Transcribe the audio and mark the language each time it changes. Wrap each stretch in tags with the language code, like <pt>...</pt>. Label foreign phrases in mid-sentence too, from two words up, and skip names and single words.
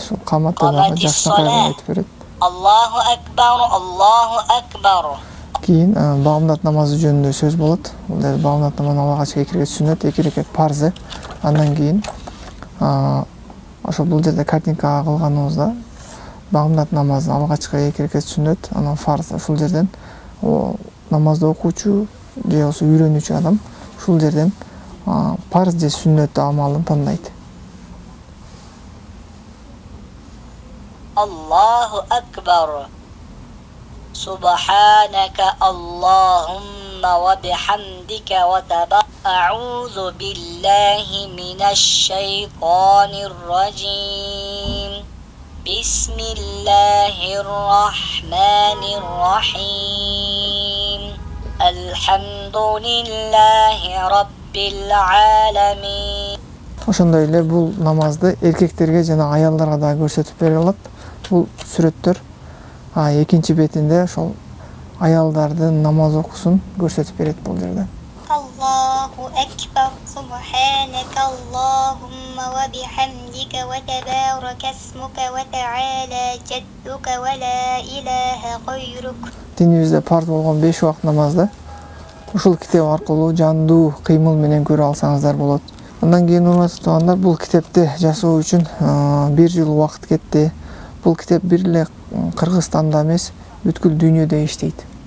<ky>Ошол каматты дагы жакшынакай кылып айтып берет.</ky> <ar>الله أكبر، الله أكبر.</ar> <ky>Кийин багымдат намазы жөнүндө сөз болот. Бул жерде багымдат намазы алгач 2 рекет сүннөт, 2 рекет парзы. Андан кийин ошо бул жерде картинкага кылганыбызда багымдат намазы алгачкы 2 рекет сүннөт, анан фарз. Ушул жерден намазды окуучу же болбосо үйрөнүүчү адам ушул жерден парз же сүннөт амалын тандайт.</ky> <ar>الله أكبر. سبحانك اللهم وبحمدك وأعوذ بالله من الشيطان الرجيم. بسم الله الرحمن الرحيم. الحمد لله رب العالمين.</ar> <ky>Ошондой эле бул намазды эркектерге жана аялдарга да көрсөтүп бере алат. Бул сүрөттөр экинчи бетинде ошол аялдардын намаз окуусун көрсөтүп берет бул жерде.</ky> <ar>الله أكبر. سبحانك اللهم وبحمدك وتبارك اسمك وتعالى جدك ولا إله غيرك.</ar> <ky>Динибизде парз болгон 5 убакыт намазды ушул китеп аркылуу жандуу кыймыл менен көрө алсаңыздар болот. Андан кийин урматтуу туугандар, бул китепти жасоо үчүн 1 жыл убакыт кетти. Бул китеп бир эле Кыргызстанда эмес, бүткүл дүйнөдө иштейт.</ky>